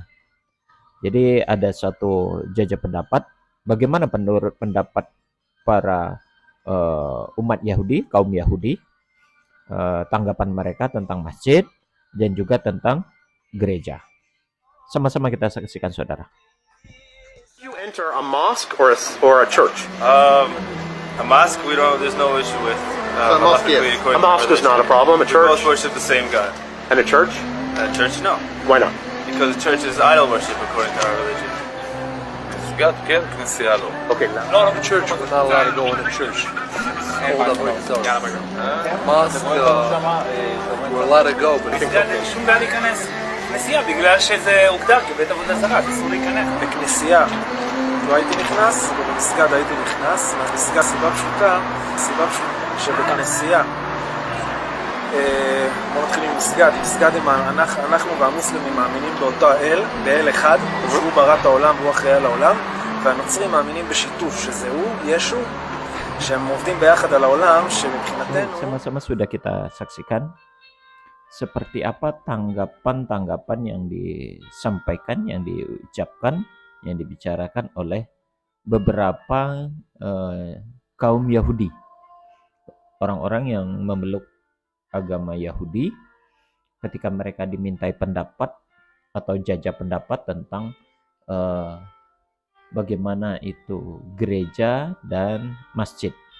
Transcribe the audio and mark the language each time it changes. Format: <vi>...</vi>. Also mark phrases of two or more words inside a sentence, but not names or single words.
<id>Jadi ada satu jajah pendapat, bagaimana menurut pendapat para umat Yahudi, kaum Yahudi, tanggapan mereka tentang masjid dan juga tentang gereja. Sama-sama kita saksikan, saudara.</id> <en>You enter a mosque or a church? A mosque, there's no issue with. A mosque is not a problem. A We church both worship the same God. and a church? A church, no. Why not? Because the church is idol worship according to our religion. Okay. Not in the church, we're not allowed to go in the church. Hold up ourselves. Mosque, we're allowed to go, but</en> <he>שום בעיה להיכנס כנסייה בגלל שזה הוגדר כבית עבודה זרה, אסור להיכנס. בכנסייה לא הייתי נכנס, ובמסגד הייתי נכנס, מהמסגד סיבה פשוטה שבכנסייה, בוא נתחיל עם מסגד, מסגד אנחנו והמוסלמים מאמינים באותו האל, באל אחד, שהוא ברא את העולם והוא אחראי על העולם, והנוצרים מאמינים בשיתוף, שזה הוא, ישו, שהם עובדים ביחד על העולם, שמבחינתנו...</he> <id>Sama-sama sudah kita saksikan seperti apa tanggapan-tanggapan yang disampaikan, yang diucapkan, yang dibicarakan oleh beberapa kaum Yahudi, orang-orang yang memeluk agama Yahudi, ketika mereka dimintai pendapat atau jajah pendapat tentang bagaimana itu gereja dan masjid.</id>